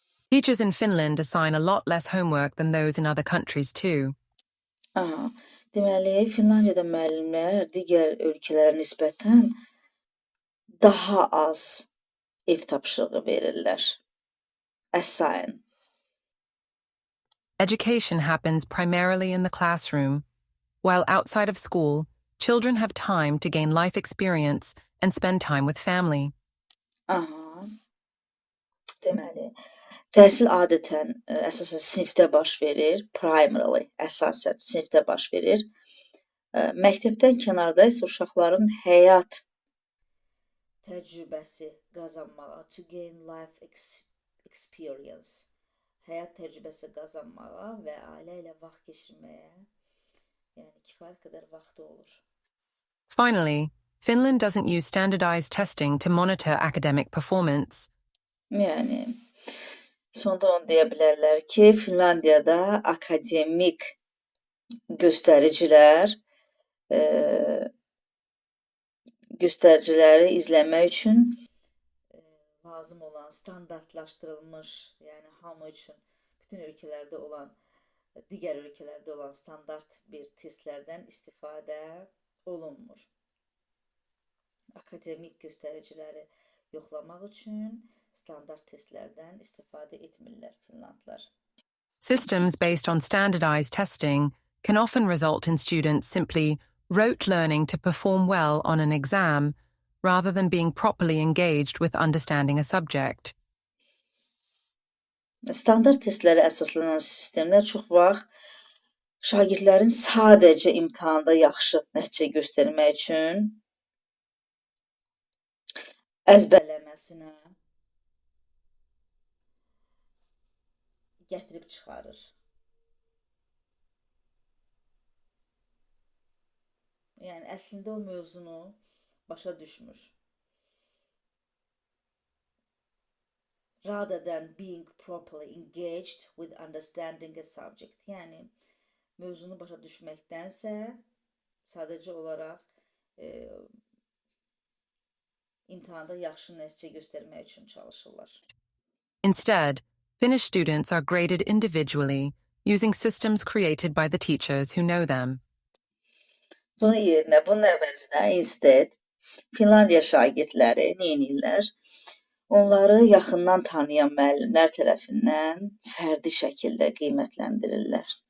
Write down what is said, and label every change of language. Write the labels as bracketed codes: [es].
[en] Teachers in Finland assign a lot less homework than those in other countries too. [az] Deməli, Finlandiyada müəllimlər digər ölkələrə nisbətən daha az ev tapşırığı verirlər. [en] Assign. Education happens primarily in the classroom, while outside of school, children have time to gain life experience and spend time with family. [az] Deməli, təhsil adətən əsasən sinifdə baş verir, primarily, əsasən sinifdə baş verir. Məktəbdən kənarda isə uşaqların həyat təcrübəsi qazanmağa, [en] to gain life experience, [az] həyat təcrübəsi qazanmağa və ailə ilə vaxt keçirməyə, yəni kifayət qədər vaxtı olur. [en] Finally, Finland doesn't use standardized testing to monitor academic performance. [az] Yəni, sonda onu deyə bilərlər ki, Finlandiyada akademik göstəriciləri izləmək üçün lazım olan standartlaşdırılmış, yəni hamı üçün bütün ölkələrdə olan, digər ölkələrdə olan standart bir testlərdən istifadə olunmur. Akademik göstəriciləri yoxlamaq üçün standart testlərdən istifadə etmirlər Finlandlar. [en] Systems based on standardized testing can often result in students simply rote learning to perform well on an exam rather than being properly engaged with understanding a subject. [az] Standart testlərə əsaslanan sistemlər çox vaxt şagirdlərin sadəcə imtahanda yaxşı nəticə göstərmək üçün əzbərləməsinə gətirib çıxarır. Yəni əslində o mövzunu başa düşmür. [en] Rather than being properly engaged with understanding a subject. [az] Yəni mövzunu başa düşməkdənsə sadəcə olaraq imtahanda yaxşı nəticə göstərmək üçün çalışırlar. [en] Instead, Finnish students are graded individually using systems created by the teachers who know them. [az] Bunun əvəzinə instead Finlandiya şagirdləri nə edirlər? Onları yaxından tanıyan müəllimlər tərəfindən fərdi şəkildə qiymətləndirirlər.